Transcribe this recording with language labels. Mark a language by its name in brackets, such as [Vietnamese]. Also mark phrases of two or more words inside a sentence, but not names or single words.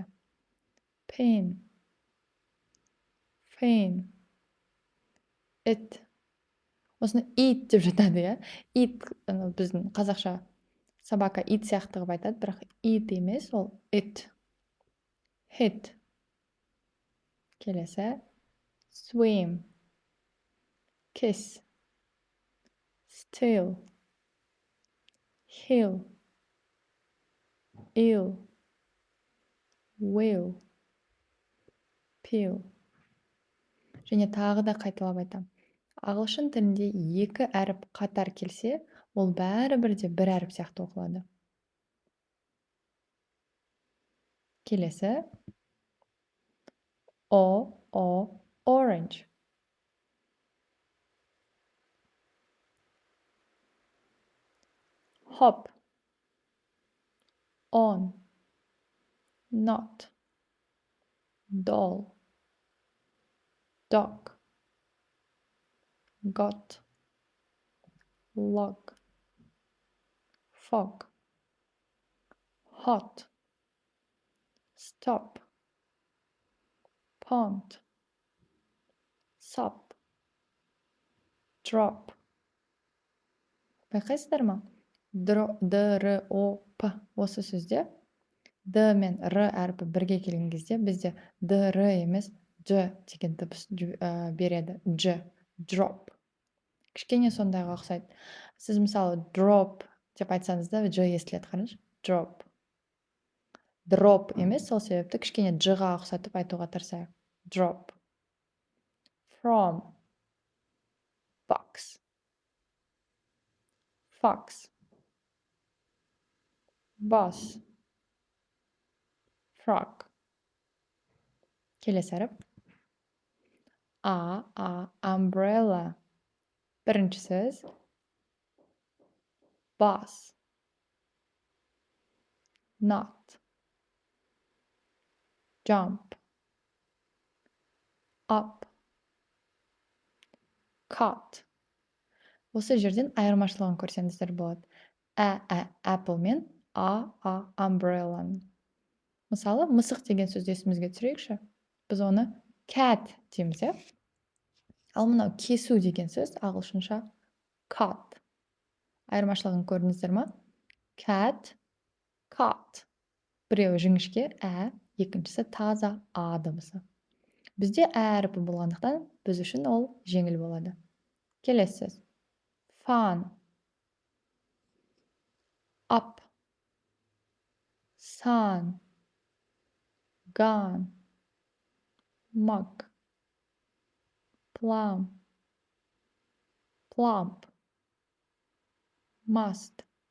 [English] Pain. Fain. It. [Kazakh] Осыны it деп жатады, иә? It біздің қазақша собака it сияқты қылып айтады, бірақ it емес, ол it. [English] Hit. Келесі. Swim. Kiss. Steal. Heal. Ill. Will. Peel. [Kazakh] Және тағы да қайталап айтам. Ағылшын тілінде екі әріп қатар келсе, ол бәрібір де бір әріп сияқты оқылады. Келесі. [English] Orange. Hop. On. Not. Doll. Dog. Got. Log. Fog. Hot. Stop. Pond. Sup. Drop. [Kazakh] Байқайсыздар ма? Дроп осы сөзде д мен р әріпі бірге келген кезде бізде др емес дж деген дыбыс береді. [English] Drop. [Kazakh] Кішкене сондайға ұқсайды. Сіз мысалы drop деп айтсаңыз да дж естіледі, қараңызшы. Drop емес, сол себепті кішкене дж-ға ұқсатып айтуға тырысайық. [English] Drop. From. Box. Fox. Boss. truck. [Kazakh] Келесі әріп. Umbrella. Бірінші сөз. [English] Bus. Not. Jump. Up. Cut. [Kazakh] Осы жерден айырмашылығын көрсеңіздер болады. Apple мен umbrella. Мысалы, мысық деген сөзді есімізге түсірейікші. Біз оны cat дейміз, иә? Ал мынау кесу деген сөз ағылшынша cut. Айырмашылығын көрдіңіздер ма? [English] Cat, cut. [Kazakh] Біреуі жіңішке екіншісі таза дыбысы. Бізде әріпі болғандықтан біз үшін ол жеңіл болады. Келесі сөз. [English] Fun. Up. Sun. Gun. Mug. Plum. Plump. Must.